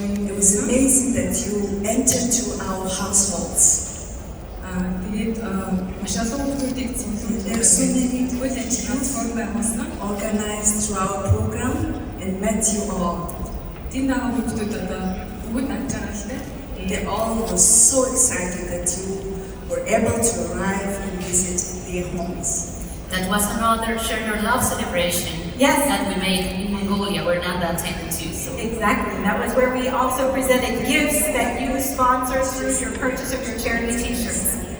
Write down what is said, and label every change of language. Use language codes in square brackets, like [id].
[en] It was amazing that you entered to our households. [mn] Тэгээд маш олон хүүхдүүдийг [en] There are so many [mn] үйл ажиллагаанд байгуулсан. [en] organized through our program and met you all. [mn] Тэнд байгаа хүүхдүүд одоо бүгд амж байгаа л дээ. [en] They all were so excited that you were able to arrive and visit their homes. That was another Share Your Love celebration that we made in Mongolia. We're not that attended to. So. Exactly. That was where we also presented gifts that you sponsored through your purchase of your charity t-shirts.